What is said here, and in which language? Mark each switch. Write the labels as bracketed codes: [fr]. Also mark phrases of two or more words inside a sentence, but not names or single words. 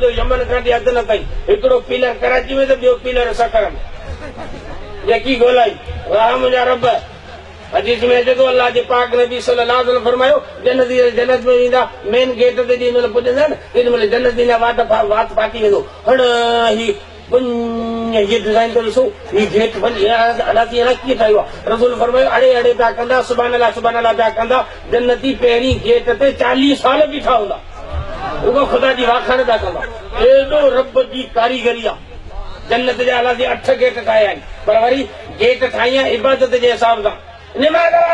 [sd] जो यमन खां वठी अधु न ताईं हिकिड़ो पीलर कराची में त ॿियो पीलर सकर में यकी ॻोल्हाई वाह मुंहिंजा रब हदीस में अचे थो अल्लाह जे पाक नबी [ar] صلى الله عليه وسلم [sd] फरमायो जन्नत में वेंदा [en] main gate [sd] ते जेॾी महिल पुॼंदा न तेॾी महिल जन्नत जी वात फाटी वेंदो हण ही ये डिजाइन तो ॾिसो ही गेट अलाह कीअं ठाहियो आहे रसूल फरमायो अड़े पिया कंदा [ar] سبحان الله [sd] पिया कंदा जन्नती पहिरीं गेट ते 40 साल बीठा हूंदा रुगो ख़ुदा जी वाखाण पिया कंदा एॾो रब जी कारीगरी आहे जन्नत जा अलाह 8 गेट ठाहिया आहिनि पर वरी गेट ठाही आहे इबादत जे हिसाब सां निमाज़